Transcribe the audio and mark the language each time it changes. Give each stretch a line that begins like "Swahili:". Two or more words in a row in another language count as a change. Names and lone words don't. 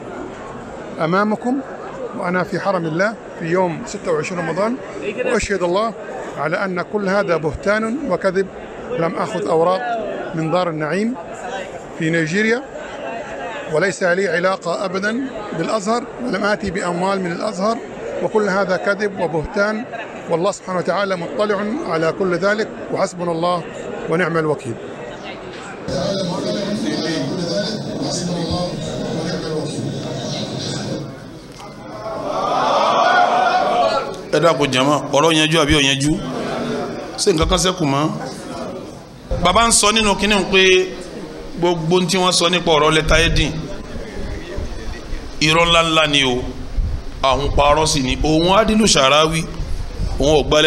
Arabic: أمامكم وأنا في حرم الله في يوم 26 رمضان وأشهد الله على أن كل هذا بهتان وكذب لم أخذ أوراق من دار النعيم في نيجيريا وليس لي علاقة أبدا بالأزهر ولم آتي بأموال من الأزهر وكل هذا كذب وبهتان والله سبحانه وتعالى مطلع على كل ذلك وحسبنا الله ونعم الوكيل.
Yoruba: ẹ dákun jama ọ̀rọ̀ yanjú àbí ọ̀yanjú ṣé nǹkan kan ṣẹ́kù mọ́ bàbá ń sọ nínú kínní pé gbogbo tí wọ́n sọ nípa ọ̀rọ̀ lẹ́tà ẹ̀dín irọ́ ńláńlá ni o àwọn parọ́ sí ni òun Adilu Sharawi òun ò gba